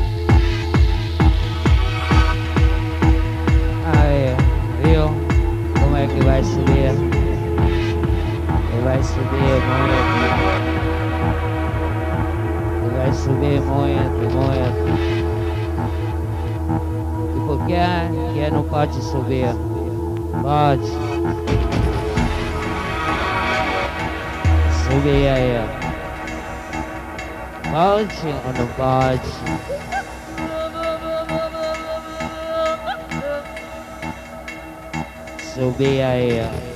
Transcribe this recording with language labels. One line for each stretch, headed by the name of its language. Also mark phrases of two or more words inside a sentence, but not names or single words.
Italian: Io? Com'è che vai a sedere? Che vai a sedere, muoiati. Che vai a sedere, muoiati.
Portuguese: Tipo, che não pode subir? Pode. Subir aí, ó. Pode ou não pode? Subir aí, ó.